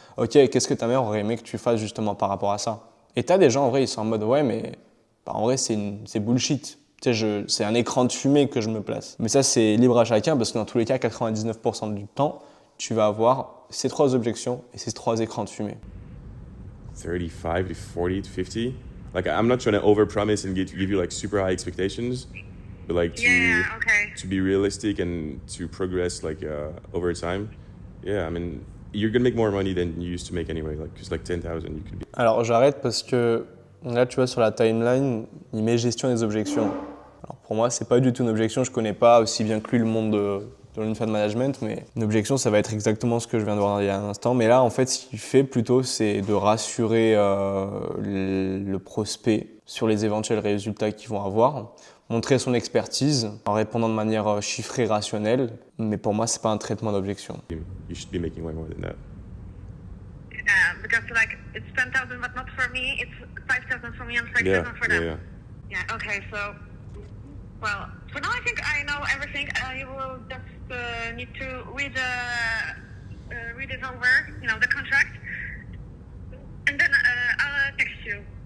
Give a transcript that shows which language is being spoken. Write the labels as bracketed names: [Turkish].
[French] Ok, qu'est-ce que ta mère aurait aimé que tu fasses justement par rapport à ça? Et t'as des gens en vrai, ils sont en mode ouais mais en vrai c'est bullshit. Tu sais, c'est un écran de fumée que je me place. Mais ça c'est libre à chacun parce que dans tous les cas, 99% du temps, tu vas avoir ces 3 objections et ces 3 écrans de fumée. [English] 35 to 40 to 50. Like, I'm not trying to overpromise and give you like super high expectations, but like to be realistic and to progress like over time. Yeah, I mean, you're gonna make more money than you used to make anyway. Like, just like 10,000, you could be. [French] Alors j'arrête parce que là tu vois sur la timeline, il met gestion des objections. Alors pour moi c'est pas du tout une objection, je connais pas aussi bien que lui le monde de l'info management, mais une objection ça va être exactement ce que je viens de voir il y a un instant. Mais là en fait ce qu'il fait plutôt c'est de rassurer le prospect sur les éventuels résultats qu'ils vont avoir, montrer son expertise en répondant de manière chiffrée, rationnelle, mais pour moi c'est pas un traitement d'objection. [English] You should be making way more than that. Because like it's 10,000, but not for me. It's 5,000 for me and 5,000 for them. Yeah. Okay. So, well, for now I think I know everything. I will just need to read it over, the contract, and then I'll text you.